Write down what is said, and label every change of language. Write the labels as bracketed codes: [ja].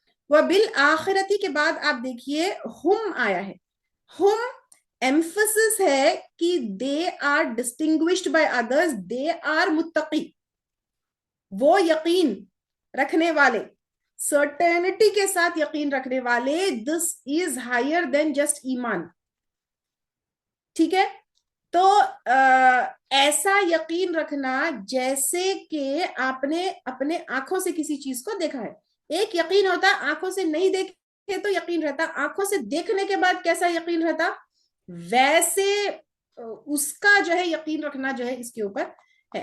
[ur] وَبِالْآخِرَةِ کے بعد آپ دیکھیے ہم آیا ہے. ہم ایمفسس ہے کہ [en] they are distinguished by others, they are [ur] متقی, وہ یقین رکھنے والے, سرٹینٹی کے ساتھ یقین رکھنے والے. [en] this is higher than just iman. [ur] ٹھیک ہے, تو ایسا یقین رکھنا جیسے کہ آپ نے اپنے آنکھوں سے کسی چیز کو دیکھا ہے. ایک یقین ہوتا ہے آنکھوں سے نہیں دیکھے تو یقین رہتا, آنکھوں سے دیکھنے کے بعد کیسا یقین رہتا, ویسے اس کا جو ہے یقین رکھنا جو ہے اس کے اوپر ہے.